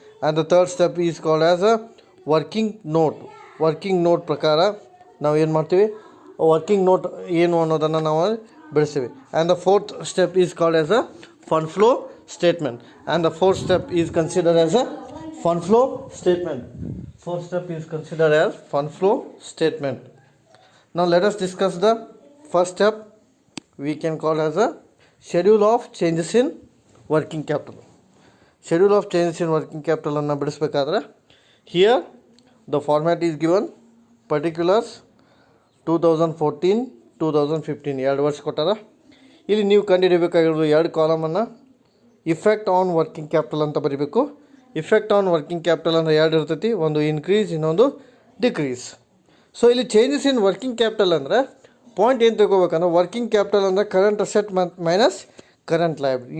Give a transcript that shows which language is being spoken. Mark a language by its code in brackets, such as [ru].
[en] And the third step is called as a working note. [kn] Working note ಪ್ರಕಾರ ನಾವು ಏನು ಮಾಡ್ತೀವಿ, ವರ್ಕಿಂಗ್ ನೋಟ್ ಏನು ಅನ್ನೋದನ್ನು ನಾವು ಬಿಡಿಸ್ತೀವಿ. [en] And the fourth step is called as a fund flow statement. And the fourth step is considered as a fund flow statement. Fourth step is considered as fund flow statement. Now let us discuss the first step, we can call as a schedule of changes in working capital. Schedule of changes in working capital [kn] anna bidisbekadre [en] here the format is given particulars 2014-2015 [kn] ಎರಡು ವರ್ಷ ಕೊಟ್ಟಾರ. ಇಲ್ಲಿ ನೀವು ಕಂಡುಹಿಡಿಯಬೇಕಾಗಿರೋದು 2 ಕಾಲಮನ್ನು effect on working capital ಅಂತ ಬರೀಬೇಕು. Effect on working capital ಅಂದರೆ 2 ಇರ್ತೈತಿ, ಒಂದು ಇನ್ಕ್ರೀಸ್, ಇನ್ನೊಂದು ಡಿಕ್ರೀಸ್. ಸೊ ಇಲ್ಲಿ ಚೇಂಜಸ್ ಇನ್ ವರ್ಕಿಂಗ್ ಕ್ಯಾಪಿಟಲ್ ಅಂದರೆ ಪಾಯಿಂಟ್ ಏನು ತಗೋಬೇಕಂದ್ರೆ, ವರ್ಕಿಂಗ್ ಕ್ಯಾಪಿಟಲ್ ಅಂದರೆ current asset minus current liability.